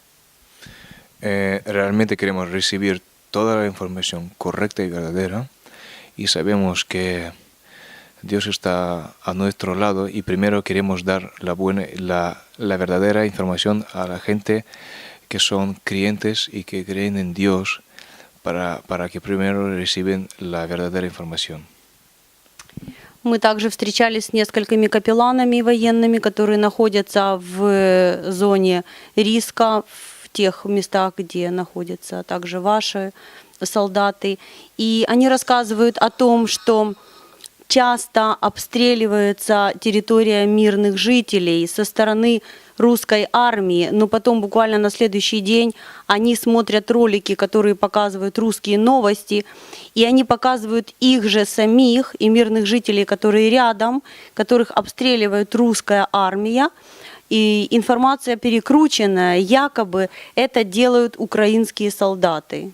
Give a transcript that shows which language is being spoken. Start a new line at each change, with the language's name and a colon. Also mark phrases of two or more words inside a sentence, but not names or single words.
Spanish: Realmente queremos recibir toda la información correcta y verdadera, y sabemos que Dios está a nuestro lado, y primero queremos dar la verdadera información a la gente que son creyentes y que creen en Dios, para que primero reciben la verdadera información.
Russian: Мы также встречались с несколькими капелланами военными, которые находятся в зоне риска, в тех местах, где находятся также ваши солдаты. И они рассказывают о том, что часто обстреливается территория мирных жителей со стороны русской армии, но потом буквально на следующий день они смотрят ролики, которые показывают русские новости, и они показывают их же самих и мирных жителей, которые рядом, которых обстреливает русская армия, и информация перекрученная, якобы это делают украинские солдаты.